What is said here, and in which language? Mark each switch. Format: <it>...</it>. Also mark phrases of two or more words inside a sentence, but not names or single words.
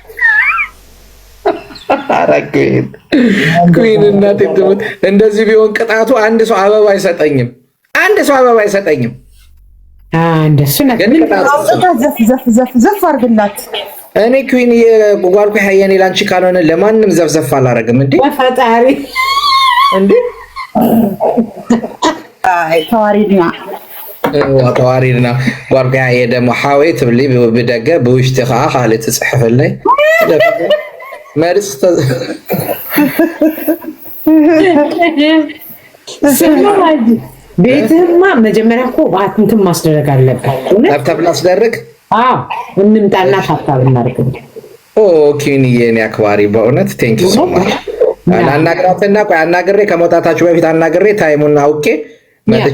<am>አራገኝ ኩዊን እናት ትሙት እንደዚህ ቢሆን ቅጣቱ አንድ ሰው አበባ አይሰጠኝም እንደሱ ነገር ዘፍ አርግላት እኔ ኩዊን የጓልከያ የኔ ላንቺ ካልሆነ ለማንም ዘፍዘፍ አላረግም እንዴ በፈጣሪ</am> <ti>እንዴ ተዋሪድና ጓልከያ የደሞ ሓወይ ትብሊ ብደገ ብውሽጢ ከዓ ካልእ ትጽሕፍለይ መርስ</ti> <am>ቤትህማ መጀመሪያ እኮ እንትን ማስደረግ አለበት ታብታብ ላስደርግ እንምጣና ታብታብ እናድርግ ኩዊን የኔ አክባሪ በእውነት</am> <en>Thank you so much</en> <am>አናግራትና ቆይ አናግሬ ከመውጣታችሁ በፊት አናግሬ ታይሙን አውቄ መጥቼ</am>